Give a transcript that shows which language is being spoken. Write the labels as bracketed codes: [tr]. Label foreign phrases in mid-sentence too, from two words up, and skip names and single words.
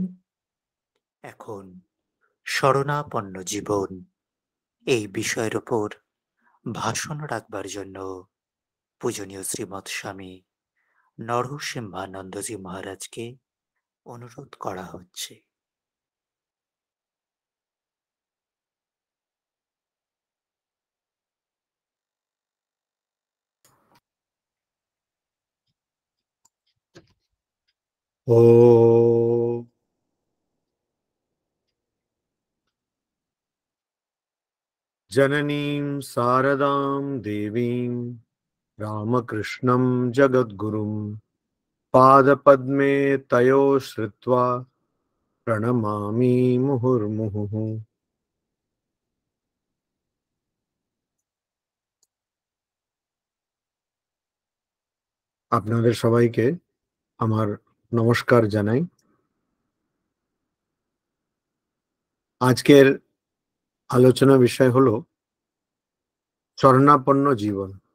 [bn] এখন শরণাপন্ন জীবন এই বিষয়ের উপর ভাষণ রাখবার জন্য পূজনীয় শ্রীমৎ স্বামী নরসিংহানন্দজি মহারাজকে অনুরোধ করা হচ্ছে। [sa] ॐ जननीं शारदां देवीं रामकृष्णं जगद्गुरुं पादपद्मे तयो श्रुत्वा प्रणमामि मुहुर्मुहुः। [bn] আপনাদের সবাইকে আমার নমস্কার জানাই। আজকের আলোচনা বিষয় হলো শরণাপন্ন জীবন।